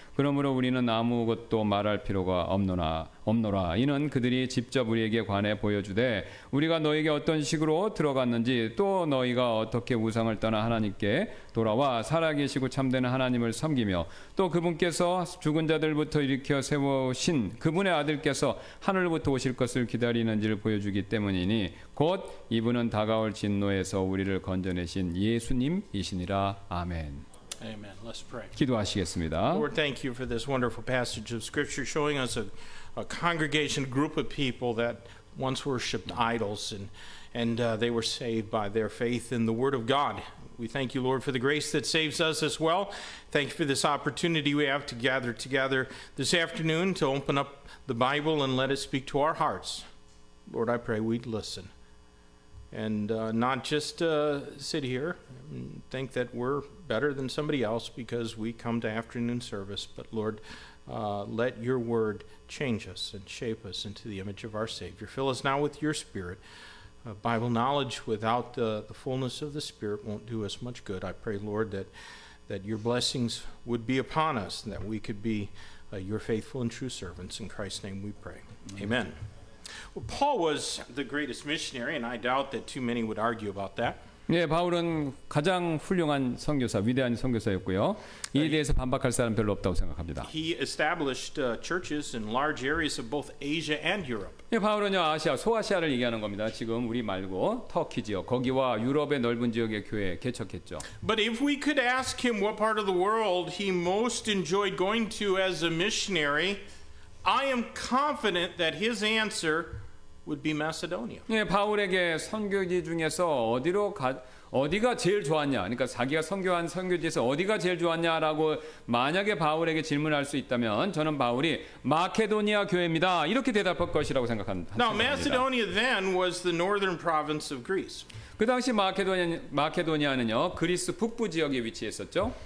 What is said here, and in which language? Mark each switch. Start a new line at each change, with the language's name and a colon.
Korean: 그러므로 우리는 아무것도 말할 필요가 없노라. 이는 그들이 직접 우리에게 관해 보여주되 우리가 너희에게 어떤 식으로 들어갔는지 또 너희가 어떻게 우상을 떠나 하나님께 돌아와 살아계시고 참된 하나님을 섬기며 또 그분께서 죽은 자들부터 일으켜 세우신 그분의 아들께서 하늘로부터 오실 것을 기다리는지를 보여주기 때문이니 곧 이분은 다가올 진노에서 우리를 건져내신 예수님이시니라. 아멘.
English: Amen. Let's pray.
Korean: 기도하시겠습니다.
English: Lord, thank you for this wonderful passage of Scripture showing us a congregation, a group of people that once worshipped idols and they were saved by their faith in the Word of God. We thank you, Lord, for the grace that saves us as well. Thank you for this opportunity we have to gather together this afternoon to open up the Bible and let it speak to our hearts. Lord, I pray we'd listen and not just sit here and think that we're better than somebody else because we come to afternoon service, but Lord, let your word change us and shape us into the image of our Savior. Fill us now with your Spirit. Bible knowledge without the fullness of the Spirit won't do us much good. I pray, Lord, that your blessings would be upon us and that we could be your faithful and true servants. In Christ's name we pray. Amen. Well, Paul was the greatest missionary, and I doubt that too many would argue about that.
Korean: 예, 바울은 가장 훌륭한 선교사, 위대한 선교사였고요. 이에 대해서 반박할 사람 별로 없다고 생각합니다.
English: He established churches in large areas of both Asia and Europe.
Korean: 예, 바울은요 아시아, 소아시아를 얘기하는 겁니다. 지금 우리 말고 터키 지역, 거기와 유럽의 넓은 지역의 교회 개척했죠.
English: But if we could ask him what part of the world he most enjoyed going to as a missionary, I am confident that his answer would be Macedonia.
Korean: 예, 바울에게 선교지 중에서 어디가 제일 좋았냐? 그러니까 자기가 선교한 선교지에서 어디가 제일 좋았냐라고 만약에 바울에게 질문할 수 있다면 저는 바울이 마케도니아 교회입니다. 이렇게 대답할 것이라고 생각합니다.
English: Now, Macedonia then was the northern province of Greece.
Korean: 그 당시 마케도니아는요 그리스 북부 지역에 위치했었죠.